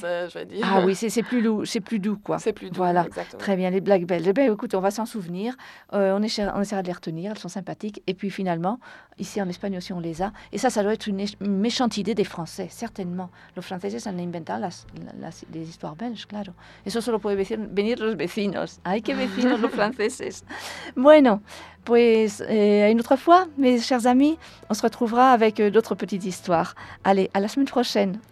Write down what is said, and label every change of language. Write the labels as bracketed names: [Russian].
[French] je vais dire. Ah oui, c'est plus doux, c'est plus doux, quoi. C'est plus doux, voilà. Exactement. Très bien, les blagues belges. Eh bien, écoute, on va s'en souvenir. On essaiera de les retenir, elles sont sympathiques. Et puis finalement, ici en Espagne aussi, on les a. Et ça, ça doit être une méchante idée des Français, certainement. [Spanish] Los franceses han inventado [French] les histoires belges, [Spanish] claro. Eso solo puede venir los vecinos. Ay, qué vecinos los franceses. Bueno, pues, [French] à une autre fois, mes chers amis, on se retrouvera avec d'autres petites histoires. Allez, à la semaine prochaine.